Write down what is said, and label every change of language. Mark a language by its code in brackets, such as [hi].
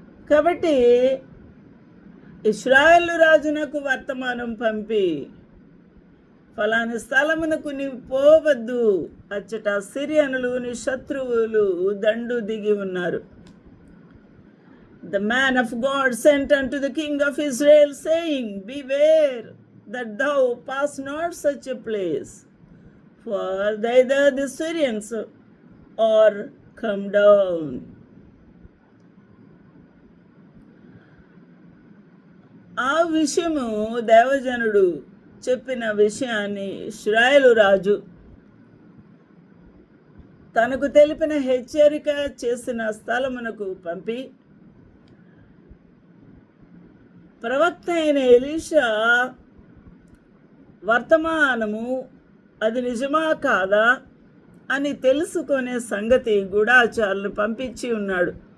[te] కాబట్టి ఇశ్రాయేలు రాజునకు వర్తమానం పంపి, ఫలాని స్థలమునకు నీవు పోవద్దు, అచ్చట సిరియనులు నీ శత్రువులు దండు దిగి ఉన్నారు. [en] The man of God sent unto the king of Israel, saying, Beware that thou pass not such a place, for thither the Syrians are come down. [te] ఆ విషయము దేవజనుడు చెప్పిన విషయాన్ని ఇశ్రాయేలు రాజు తనకు తెలిపిన హెచ్చరిక చేసిన స్థలమునకు పంపి, ప్రవక్త అయిన ఎలీషా వర్తమానము అది నిజమా కాదా అని తెలుసుకునే సంగతి గూఢాచారులను పంపించి ఉన్నాడు.